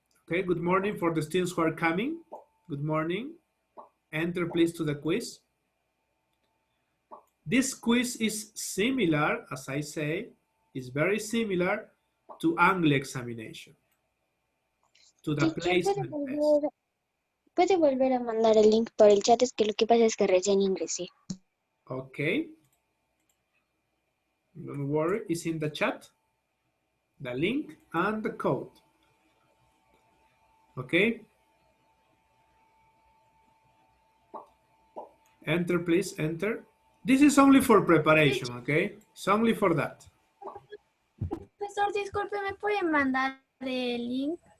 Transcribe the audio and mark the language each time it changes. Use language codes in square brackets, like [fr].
[en] Okay, good morning for the students who are coming. Good morning. Enter please to the quiz. This quiz is similar, as I say, is very similar to Angle examination, to the Teacher, placement test. [es] ¿puede volver a mandar el link por el chat? Es que lo que pasa es que recién ingresé. [en] Okay. Don't worry, it's in the chat. The link and the code. Okay. Enter, please, enter. This is only for preparation, okay? It's only for that. [es] Profesor, disculpe, ¿me puede mandar el link?